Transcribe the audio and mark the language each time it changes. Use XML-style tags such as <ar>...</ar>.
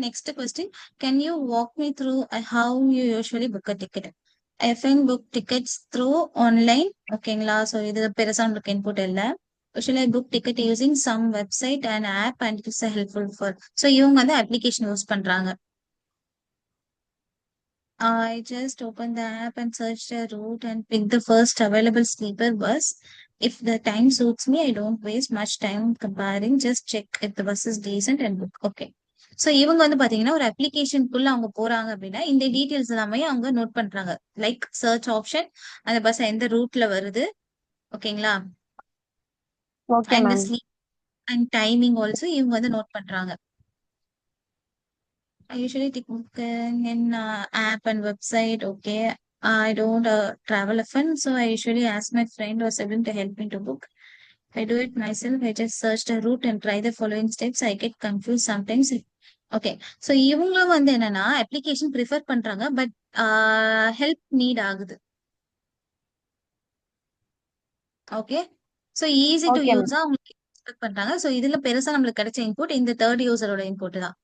<en>Next question, can you walk me through how you usually book a ticket? I fine book tickets through online. ஓகேங்களா. So</en> <ta>இது பெருசா உங்களுக்கு input இல்லை.</ta> <en>Usually I book ticket using some website and app and it's helpful for.</en> <ta>So இவங்க வந்து application use பண்றாங்க.</ta> <en>I just opened the app and searched a route and picked the first available sleeper bus. If the time suits me, I don't waste much time comparing. Just check if the bus is decent and book. Okay.</en> <ta>So இவங்க வந்து பாத்தீங்கன்னா ஒரு அப்ளிகேஷனுக்குள்ள அவங்க போறாங்க அப்படின்னா இந்த details எல்லாமே அவங்க நோட் பண்றாங்க. லைக் சர்ச் ஆப்ஷன், அந்த பஸ் எந்த ரூட்ல வருது, ஓகேங்களா,</ta> <en>Okay and ma'am.</en> <ta>Sleep and timing also இவங்க வந்து நோட் பண்றாங்க.</ta> <en>I usually take book in app and website. Okay. I don't travel often, so I usually ask my friend or sibling to help me to book. If I do it myself, I just search the route and try the following steps. I get confused sometimes. Okay.</en> <ta>So இவங்களும் வந்து என்னன்னா application prefer பண்றாங்க, but help NEET ஆகுது.</ta> <en>Okay. So easy to okay ma'am.</en> <ta>யூஸா அவங்களுக்கு expect பண்றாங்க. So இதுல பெருசா நம்மளுக்கு கிடைச்ச இன்புட் இந்த தேர்ட் யூசரோட இன்புட் தான்.</ta>